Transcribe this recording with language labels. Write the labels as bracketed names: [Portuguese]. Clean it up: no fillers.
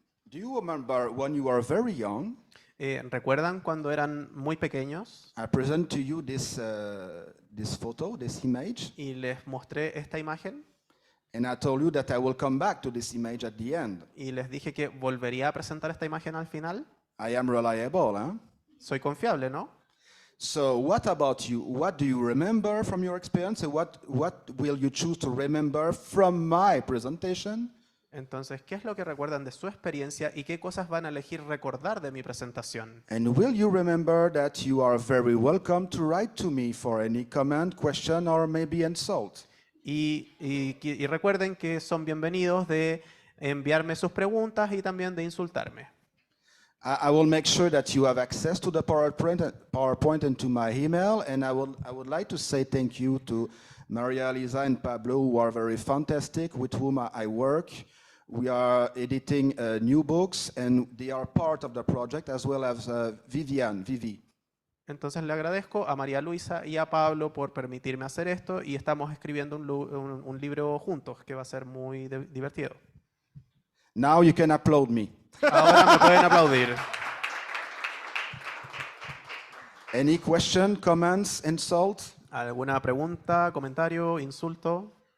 [English] Do you remember when you were very young? [Spanish] ¿Recuerdan cuando eran muy pequeños? [English] I present to you this photo, this image, [Spanish] Y les mostré esta imagen [English] and I told you that I will come back to this image at the end. [Spanish] y les dije que volvería a presentar esta imagen al final. [English] I am reliable, huh? [Spanish] Soy confiable, ¿no? [English] So what about you? What do you remember from your experience, and what will you choose to remember from my presentation? [Spanish] Entonces, ¿qué es lo que recuerdan de su experiencia y qué cosas van a elegir recordar de mi presentación? [English] And will you remember that you are very welcome to write to me for any comment, question, or maybe insult? [Spanish] Y recuerden que son bienvenidos de enviarme sus preguntas y también de insultarme. [English] I will make sure that you have access to the PowerPoint and to my email, and I would like to say thank you to Maria Elisa and Pablo, who are very fantastic, with whom I work. We are editing new books, and they are part of the project, as well as Vivi. [Spanish] Entonces le agradezco a María Luisa y a Pablo por permitirme hacer esto y estamos escribiendo un libro juntos que va a ser muy divertido. [English] Now you can applaud me. [Spanish] Ahora me pueden aplaudir. [English] Any question, comments, insult? [Spanish] ¿Alguna pregunta, comentario, insulto?